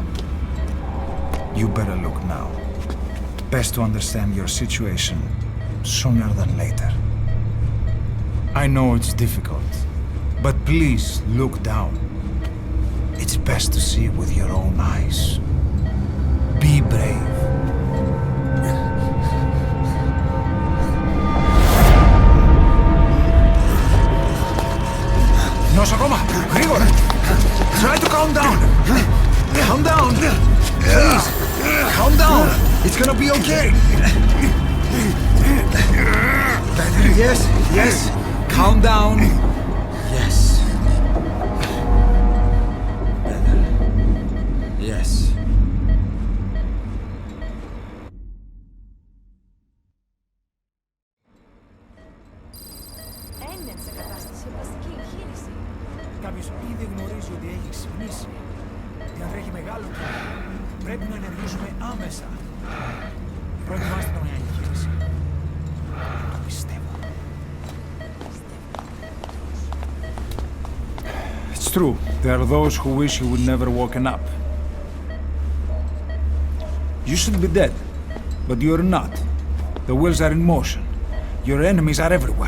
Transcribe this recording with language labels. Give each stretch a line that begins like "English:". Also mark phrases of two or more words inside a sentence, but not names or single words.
English: You better look now. Best to understand your situation sooner than later. I know it's difficult, but please look down. It's best to see with your own eyes. Be brave.
Greek: Νοσοκόμα, γρήγορα!
English: Try to calm down! Calm down! Please! Calm down! It's gonna be okay! Yes, yes! Calm down! Yes. Better. Yes.
Greek: Έμεινε σε κατάσταση οπαστική εγχείρηση. Κάποιος ήδη γνωρίζει ότι έχει ξυπνήσει. Διατρέχει μεγάλο κίνδυνο. Πρέπει να ενεργήσουμε άμεσα. Προετοιμάστε τον για εγχείρηση. Το πιστεύω.
English: It's true. There are those who wish you would never woken up. You should be dead, but you're not. The wheels are in motion. Your enemies are everywhere.